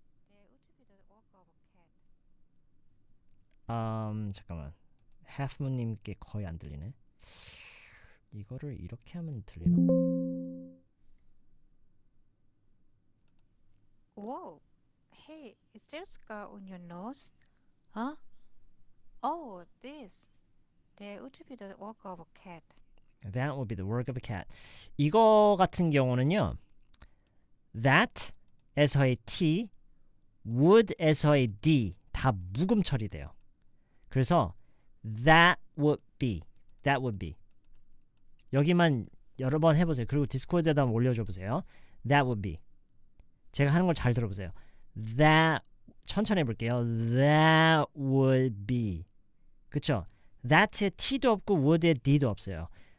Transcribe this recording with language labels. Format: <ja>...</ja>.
<en>That would be the work of a cat.</en> <ko>잠깐만. halfmoon님께 거의 안 들리네. 이거를 이렇게 하면 들리나?</ko> <en>Whoa. Hey, is there scar on your nose? Huh? Oh, this. That would be the work of a cat. That would be the work of a cat.</en> <ko>이거 같은 경우는요. that에서의 t, would에서의 d 다 묵음 처리돼요. 그래서</ko> <en>that would be.</en> <ko>여기만 여러 번 해보세요. 그리고 디스코드에다 한번 올려줘 보세요.</ko> <en>That would be.</en> <ko>제가 하는 걸 잘 들어보세요. That 천천히 해볼게요.</ko> <en>That would be.</en> <ko>그쵸? that에 t도 없고 would에 d도 없어요.</ko>